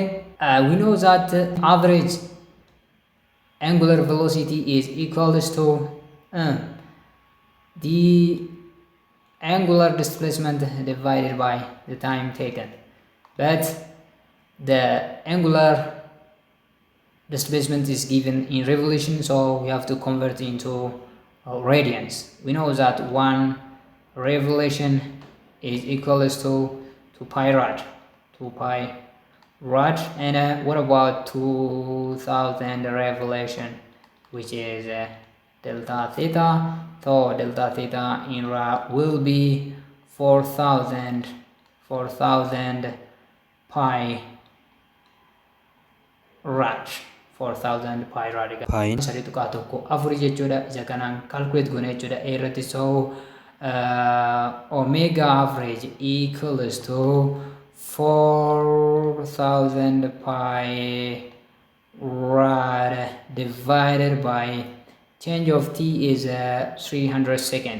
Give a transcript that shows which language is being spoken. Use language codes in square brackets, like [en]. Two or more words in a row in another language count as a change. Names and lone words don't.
[en] We know that average angular velocity is equals to the angular displacement divided by the time taken. But the angular displacement is given in revolution, so we have to convert into radians. We know that 1 revolution is equals to 2 pi rad. 2 pi rad. And what about 2000 revolution, which is delta theta? So delta theta in rad will be 4000 pi rad. 4000 pi rad. [om] Pi sari tuqaa tokko afurii jechuudha. Isa kanaan calculate goone jechuudha. [en] Irratti so omega average equals to 4000 pi rad divided by change of t is 300 second.